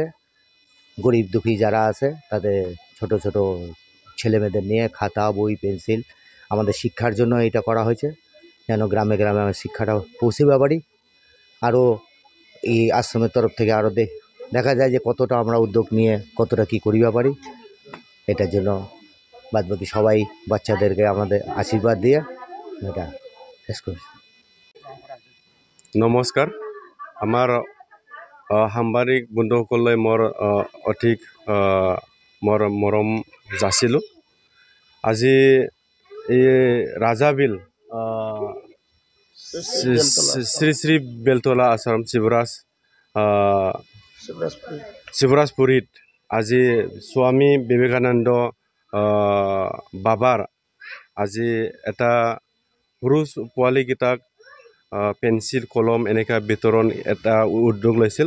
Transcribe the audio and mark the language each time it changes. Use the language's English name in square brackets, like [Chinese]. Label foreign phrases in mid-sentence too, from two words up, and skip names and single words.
[Bangla] গরিব দুঃখী যারা আছে তাদের ছোট ছোট ছেলেমেয়েদের নিয়ে খাতা বই পেন্সিল আমাদের শিক্ষার জন্য এটা করা হয়েছে, যেন গ্রামে গ্রামে আমরা শিক্ষাটা পৌঁছিতে পারি। আরও এই আশ্রমের তরফ থেকে আরও দেখা যায় যে কতটা আমরা উদ্যোগ নিয়ে কতটা কী করিবা পারি। এটার জন্য বাদবাকি সবাই বাচ্চাদেরকে আমাদের আশীর্বাদ দিয়ে এটা শেষ করছি। [Assamese] নমস্কাৰ। আমাৰ সাংবাদিক বন্ধুসকলে মোৰ অধিক মোৰ মৰম যাচিলোঁ। আজি এই ৰাজাবিল শ্ৰী শ্ৰী বেলতলা আশ্ৰম শিৱৰাজপুৰীত আজি স্বামী বিবেকানন্দ বাবাৰ আজি এটা সৰু পোৱালীকেইটাক পেঞ্চিল কলম এনেকা বিতৰণ এটা উদ্যোগ লৈছিল।